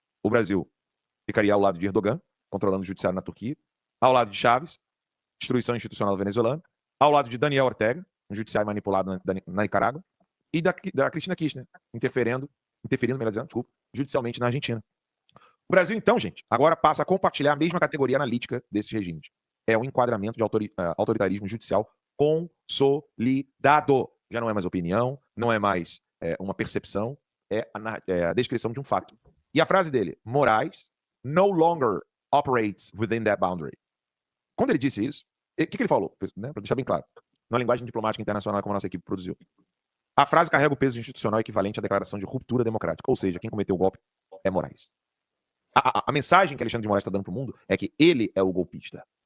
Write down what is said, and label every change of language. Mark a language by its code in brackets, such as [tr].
[pt] O Brasil ficaria ao lado de Erdogan, controlando o judiciário na Turquia, ao lado de Chávez, destruição institucional venezuelana, ao lado de Daniel Ortega, um judiciário manipulado na Nicarágua, e da Cristina Kirchner, interferindo, melhor dizendo, desculpa, judicialmente na Argentina. O Brasil, então, gente, agora passa a compartilhar a mesma categoria analítica desses regimes. É um enquadramento de autoritarismo judicial consolidado. Já não é mais opinião, não é mais uma percepção, é a descrição de um fato. E a frase dele, [en] Moraes no longer operates within that boundary. [pt] Quando ele disse isso, o que ele falou? Né, para deixar bem claro, na linguagem diplomática internacional como a nossa equipe produziu. A frase carrega o peso institucional equivalente à declaração de ruptura democrática, ou seja, quem cometeu o golpe é Moraes. A mensagem que Alexandre de Moraes está dando para o mundo é que ele é o golpista.